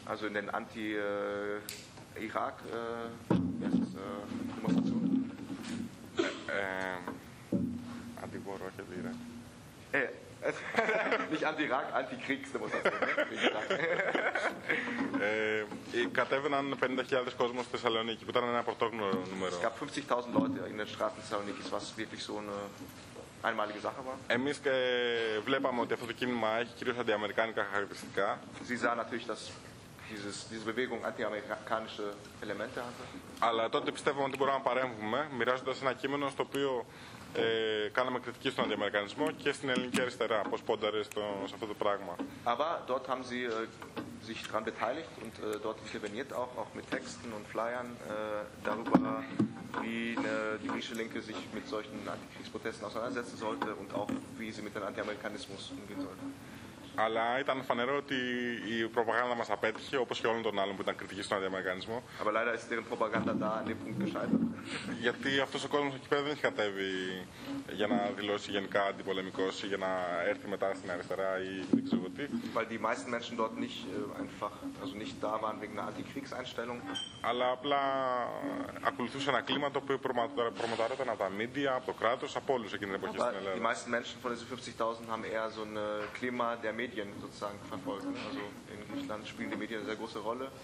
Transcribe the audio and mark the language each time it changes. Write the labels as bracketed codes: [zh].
[de] Also in den Anti-Irak Demonstrationen. [el] Αντιπορώ και δίρα. [de] Nicht anti-Irak, anti-Kriegsdemonstration. [el] Κατέβαιναν 50.000 κόσμο στη Θεσσαλονίκη, που ήταν ένα πρωτόγνωρο νούμερο. [de] Es gab 50.000 Leute in den Straßen Thessaloniki, was wirklich so eine einmalige Sache war. [el] Εμείς βλέπαμε ότι αυτό το κίνημα έχει κυρίως αντιαμερικάνικα χαρακτηριστικά. [de] Sie sah natürlich, dass diese Bewegung anti-amerikanische Elemente hatte. [el] Αλλά τότε πιστεύουμε ότι μπορούμε να παρέμβουμε, μοιράζοντας ένα κείμενο στο οποίο κάναμε κριτική στον αντιαμερικανισμό και στην ελληνική αριστερά, πώς πόνταρε σε αυτό το πράγμα. [de] Aber dort haben sie sich daran beteiligt und dort interveniert auch mit Texten und Flyern darüber, wie die griechische Linke sich mit solchen Antikriegsprotesten auseinandersetzen sollte und auch wie sie mit dem Antiamerikanismus umgehen sollte. [el] Αλλά ήταν φανερό ότι η προπαγάνδα μας απέτυχε, όπως και όλων των άλλων που ήταν κριτική στον αντιαμερικανισμό. [de] Aber leider ist deren Propaganda da an dem Punkt gescheitert. [el] Γιατί αυτός ο κόσμος εκεί πέρα δεν έχει κατέβει για να δηλώσει γενικά αντιπολεμικός ή για να έρθει μετά στην αριστερά ή δεν ξέρω τι. [de] Weil die meisten Menschen dort nicht einfach, also nicht da waren wegen einer Antikriegseinstellung. [el] Αλλά απλά ακολουθούσε ένα κλίμα το οποίο προμοταρόταν από τα μίντια, από το κράτος, από όλους εκείνη την εποχή στην Ελλάδα. [de] Die meisten Menschen von diesen 50.000 haben eher so ein Klima der Medien sozusagen verfolgen. Also in Griechenland spielen die Medien eine sehr große Rolle.